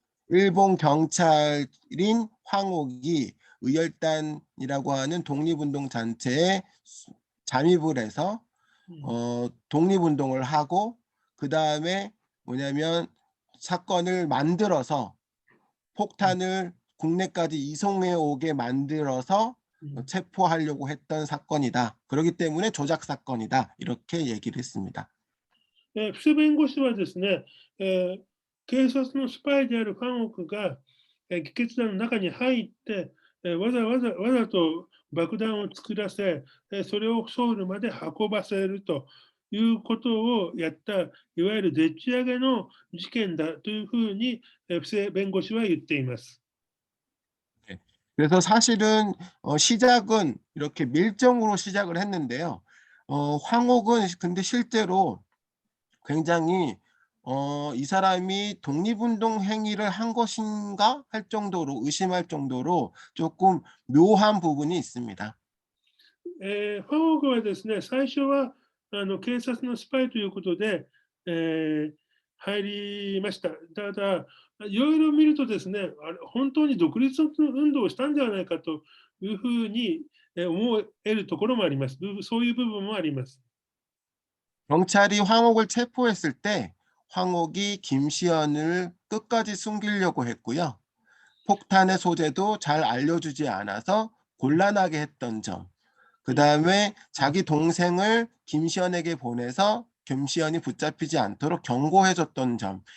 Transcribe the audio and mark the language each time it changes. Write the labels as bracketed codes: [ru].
[ko] 일본 경찰인 황옥이 의열단이라고 하는 독립운동 단체에 잠입을 해서 독립운동을 하고 그 다음에 뭐냐면 사건을 만들어서 폭탄을 국내까지 이송해 오게 만들어서 체포하려고 했던 사건이다. 그렇기 때문에 조작 사건이다. 이렇게 얘기를 했습니다. [ja] 不正弁護士はですね、警察のスパイであるファンオークが議決団の中に入って、わざと爆弾を作らせ、それをソウルまで運ばせるということをやった、いわゆるでっち上げの事件だというふうに不正弁護士は言っています。 [ko] 그래서 사실은 시작은 이렇게 밀정으로 시작을 했는데요. 황옥은 근데 실제로 굉장히 이 사람이 독립운동 행위를 한 것인가 할 정도로 의심할 정도로 조금 묘한 부분이 있습니다. [ja] ファンオクはですね、最初は警察のスパイということで、入りました。ただ、いろいろ見るとですね、あれ、本当に独立運動をしたんではないかというふうに思えるところもあります。そういう部分もあります。 [ko] 경찰이 황옥을 체포했을 때 황옥이 김시현을 끝까지 숨기려고 했고요. 폭탄의 소재도 잘 알려주지 않아서 곤란하게 했던 점. 그 다음에 자기 동생을 김시현에게 보내서 김시현이 붙잡히지 않도록 경고해줬던 점.